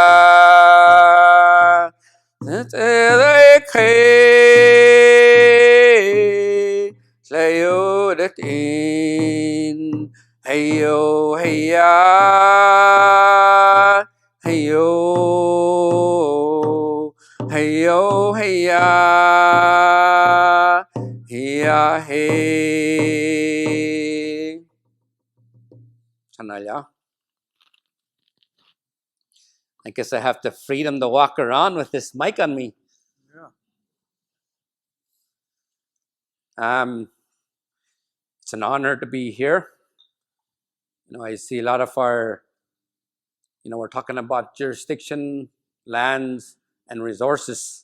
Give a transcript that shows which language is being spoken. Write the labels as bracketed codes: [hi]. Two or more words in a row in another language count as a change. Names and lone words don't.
[en] Tsilhqot'in heyo heya heyo heyo heya heya hey. Chanaya. I guess I have the freedom to walk around with this mic on me. Yeah. It's an honor to be here. I see a lot of our, we're talking about jurisdiction, lands, and resources.